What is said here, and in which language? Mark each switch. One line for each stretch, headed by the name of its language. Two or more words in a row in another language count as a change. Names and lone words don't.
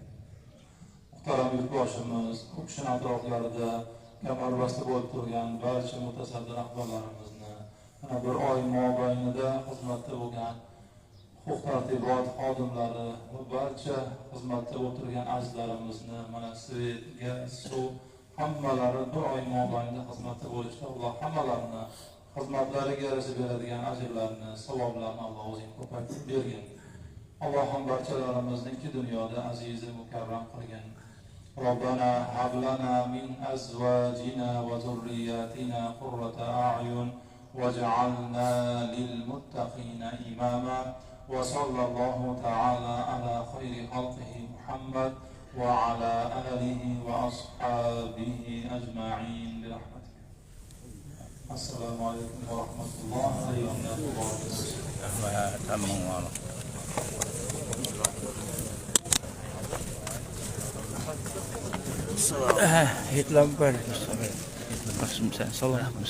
Uzbek: Muhtaram yurtboshimiz, u kishini atroflarida kamarbasta bo'lib turgan barcha mutasaddi rahbarlarimizni, mana bir oy mobaynida xizmatda bo'lgan huquq-tartibot xodimlari va barcha xizmatda o'tirgan azizlarimizni, mana svet, gaz, suv hammalari bir oy mobaynida xizmatda bo'lishda Alloh hammalarini xizmatlariga yarasha beradigan ajrlarni, savoblarni Alloh o'zing ko'paytirib bergin. Allohim barchalarimizni ikki dunyoda aziz mukarram qilgin.
Arabic: ربنا هب لنا من أزواجنا وذرياتنا قرة أعين واجعلنا للمتقين إماما وصلى الله تعالى على خير خلقه محمد وعلى آله وأصحابه أجمعين برحمتك. السلام عليكم ورحمة الله وبركاته. Hitler salam.